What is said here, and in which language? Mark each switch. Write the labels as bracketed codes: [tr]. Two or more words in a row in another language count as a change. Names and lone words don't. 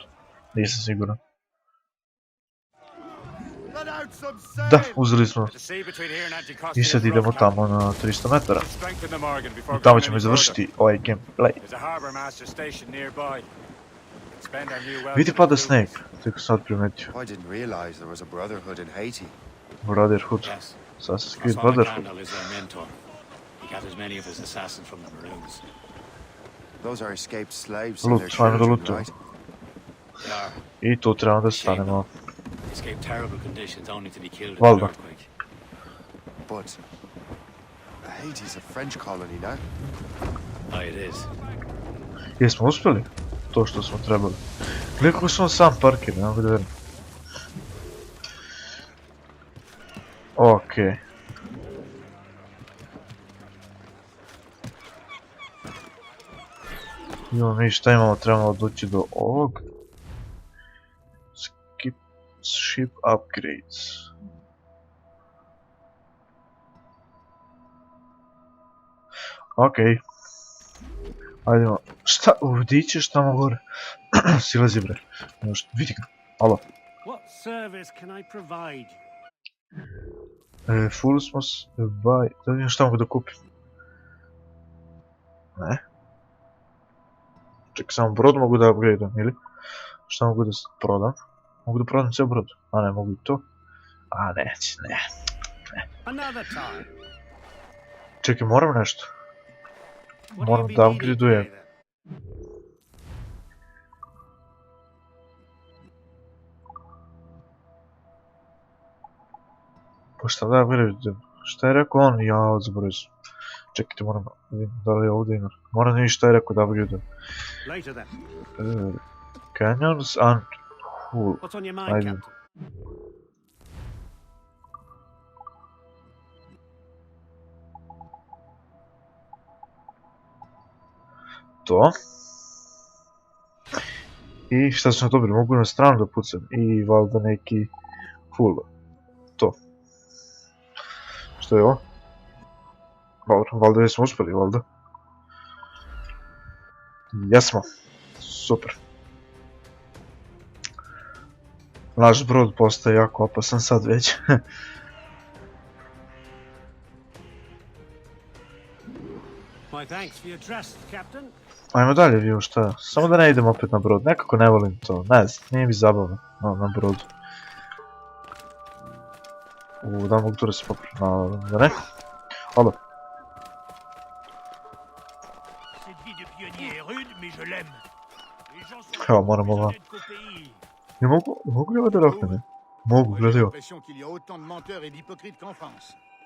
[sr] Nisam siguran. Da, uzeli smo. I sad idemo tamo na 300 metara. I tamo ćemo završiti ovaj gameplay. Vidi pada sneg, tek sad primetio. [en] I didn't realize there was a brotherhood in Haiti. Brotherhood. Yes. Assassin's Creed Masonic Brotherhood. Randall is their mentor. He gathers many of his assassins from the Maroons. Those are escaped slaves and their [sr] Loot, ajmo da [en] children, [sr] lootujemo. [en] right? They are. [sr] I tu trebamo da stanemo. [en] Escape terrible conditions only to be killed in [sr] Valda. [en] an earthquake. But Haiti's a French colony now. Aye, it is. [sr] Jesmo uspjeli? To što smo trebali. Gledaj kako smo sam parkir, ne mogu da verim. Okej. Imamo mi šta imamo, trebamo doći do ovog. [en] Skip ship upgrades. [sr] Okej. Ajdemo. Šta? Vdićeš tamo gore. Silazi bre. Vidi ga. Alo. [en] What service can I provide you? [sr] Full smo buy. Da vidim šta mogu da kupim. Ne. Čekaj, samo brod mogu da upgradeam, ili? Šta mogu da prodam? Mogu da prodam cijel brod. A ne, mogu i to. A neće, ne. [en] Another time. [sr] Čekaj, moram nešto. [en] What [sr] Moram [en] have you [sr] da [en] been needing [sr] upgradeujem. [en] today, then? [sr] Pa šta da upgradeujem? Šta je rekao on? Ja, zaboravio sam. Čekajte, moram da vidim da li je ovdje ima. Moram da vidim šta je rekao da upgradeujem. [en] Later then. Canyons and Hull. What's on your mind, [sr] Ajde. [en] Captain? [sr] To. I šta smo dobili? Mogu na stranu da pucam. I valjda neki Hull. To. Što je ovo? Dobro, valjda jesmo uspjeli, valjda. Jesmo. Super. Naš brod postaje jako opasan sad već. [en] My thanks for your trust, Captain. [sr] Ajmo dalje, vidio šta. Samo da ne idem opet na brod. Nekako ne volim to. Ne znam, nije mi zabavno na brodu. Da mogu tu da se popravim. Da ne? Alo. [fr] Cette vie de pionnier est rude, mais je l'aime. Les gens sont [sr] Evo, moram ovo. [fr] honnêtes qu'au pays. [sr] Ne mogu li ovo da roknem? Mogu, gledaj ovo. [fr] l'impression qu'il y a autant de menteurs et d'hypocrites qu'en France.